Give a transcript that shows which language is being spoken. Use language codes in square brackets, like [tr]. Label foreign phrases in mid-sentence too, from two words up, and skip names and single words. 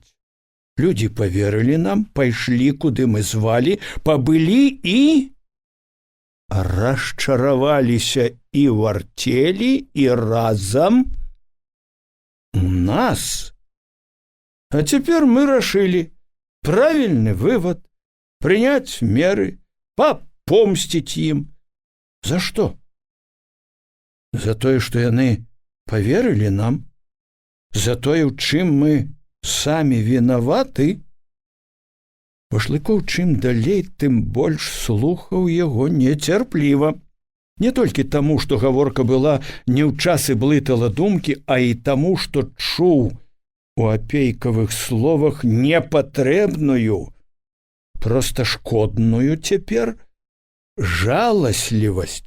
[be] Людзі паверылі нам, пайшлі, куды мы звалі, пабылі і расчараваліся і ў арцелі, і разам у нас. А цяпер мы рашылі [ru] правильный вывод, принять меры, попомстить им. За что? [be] За тое, што яны поверылі нам, за тое, у чым мы самі вінаваты. Башлыкоў чым далей, тым больш слухаў яго нецярпліва. Не толькі таму, што гаворка была не ў час і блытала думкі, а і таму, што чуў у апейкавых словах непатрэбную, проста шкодную цяпер жаласлівасць.